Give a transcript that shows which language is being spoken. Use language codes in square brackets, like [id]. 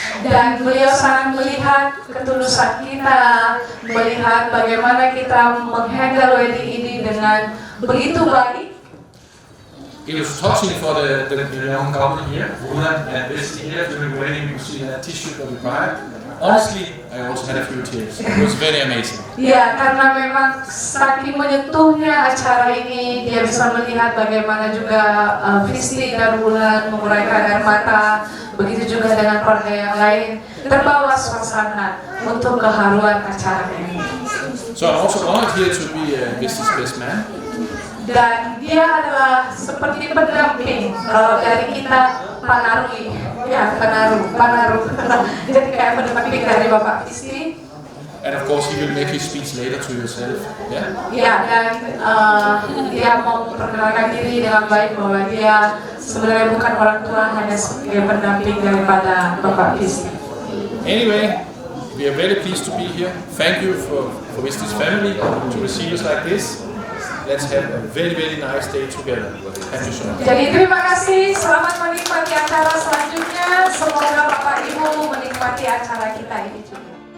[id] Dan beliau sangat melihat ketulusan kita, melihat bagaimana kita menghandle wedding ini dengan begitu baik. [en] It was touching for the young couple here, Roland and Vesti here during the wedding. You see that tissue that we cried. Honestly, I also had a few tears. It was very amazing. [id] Ya, karena memang saking menyentuhnya acara ini, dia bisa melihat bagaimana juga Vesti dan Roland menguraikan air mata. Begitu juga dengan keluarga yang lain, terbawa suasana untuk keharuan acara ini. [en] So I'm also honored here to be Vesti's best man. [id] Dan dia adalah seperti pendamping kalau dari kita Panarui, ya Panaru. Jadi kayak pendamping dari Bapak Vesti. [en] And of course he will make his speech later to yourself. Yeah. [id] Ya, dan dia mau memperkenalkan diri dengan baik bahwa dia sebenarnya bukan orang tua, hanya sebagai pendamping daripada Bapak Vesti. [en] Anyway, we are very pleased to be here. Thank you for Vesti's family to receive us like this. Let's have a very, very nice day together. Thank you so much. [id] Jadi terima kasih, selamat menikmati acara selanjutnya. Semoga Bapak Ibu menikmati acara kita ini juga.